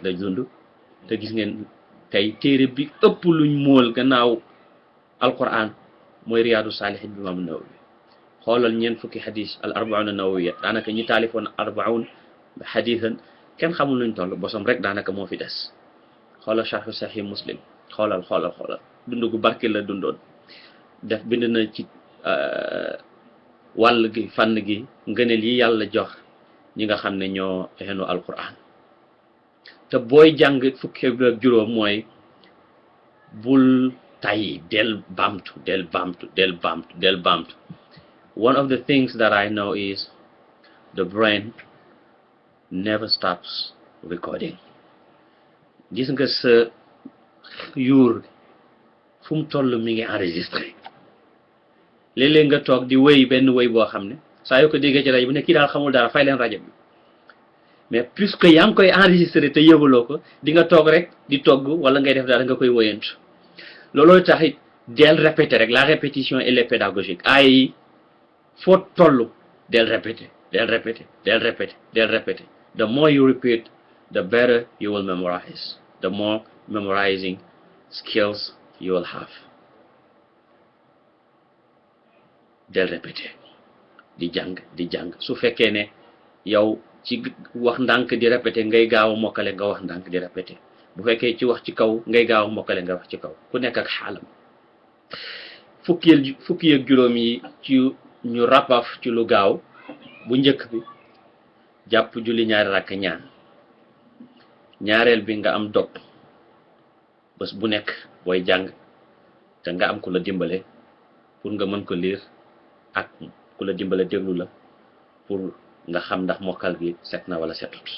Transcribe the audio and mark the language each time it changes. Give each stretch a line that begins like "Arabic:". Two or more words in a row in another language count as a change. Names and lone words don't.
Wolof: la dund te gis ngeen tey téere bi ëpp luñ mool gannaaw alquran mooy riyaadu saalihin bi imam Nawawi xoolal ñeent fukki xadis al arbaun nawawiya daanaka ñi taalifoon
Arabic: أربعين حديثا
Wolof: kenn xamul luñ toll bosom rek daanaka moo fi des xoolal sharhu sahih muslim xoolal dund gu barke la dundoon def bind na ci wàll gi fànn gi ngëneel yi yàlla jox ñi nga xam ne ñoo xenu alquran te booy jàng fukki ak juróom mooy bul tayyi del baamtu
English: one of the things that I know is the brain never stops recording
Wolof: gis nga sa yuur fu mu toll mi ngi enregistré léeg-léeg nga toog di wéy benn wéy boo xam ne saa yoo ko déggee ci rajo bi ne kii daal xamul dara fay leen rajo bi
French: mais puisque
Wolof: yaa ngi koy enregistré te yëguloo ko di nga toog rek di togg wala ngay def dara nga koy wëyantu looloo taxit del répéter rek
French: la répétition elle est pédagogique
Wolof: ay yi foo toll del répéter del répéter del répéter del répéter.
English: The more you repeat, the better you will memorize, the more memorizing skills you will have.
Wolof: Del répéter di jàng su fekkee ne yow ci wax ndànk di répéter ngay gaaw a mokkale nga wax ndànk di répéter bu fekkee ci wax ci kaw ngay gaaw a mokkale nga wax ci kaw ku nekk ak xaalam. fukki ak juróom yi ci ñu rapaf ci lu gaaw bu njëkk bi jàpp julli ñaari rakk ñaan ñaareel bi nga am dog bés bu nekk booy jàng te nga am ku la dimbale pour nga mën ko lire ak ku la dimbale déglu la pour nga xam ndax mokkal gi set na wala setut.